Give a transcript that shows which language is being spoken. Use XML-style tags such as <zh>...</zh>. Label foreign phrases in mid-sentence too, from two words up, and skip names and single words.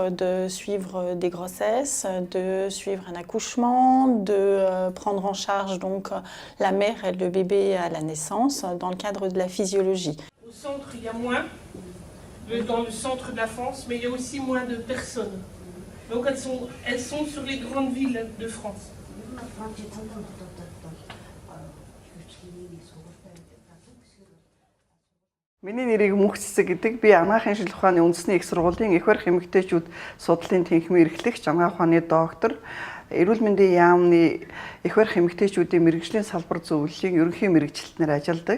<fr>de suivre des grossesses, de suivre un accouchement, de prendre en charge donc la mère et le bébé à la naissance dans le cadre de la physiologie. Au centre, il y a moins, dans le centre de la France, mais il y a aussi moins de personnes. Donc elles sont sur les grandes villes de France.</fr> <mn>Миний нэрийг Мөнх Цэцэг гэдэг. Би анагаахын шинжилгээ ухааны үндэсний их сургуулийн их барих эмэгтэйчүүд судлалын тэнхимийн эрхлэгч, анагаах ухааны доктор, эрүүл мэндийн яамны их барих эмэгтэйчүүдийн мэрэгжлийн салбар зөвлөлийн ерөнхий мэрэгчлэлтнээр ажилладаг.</mn>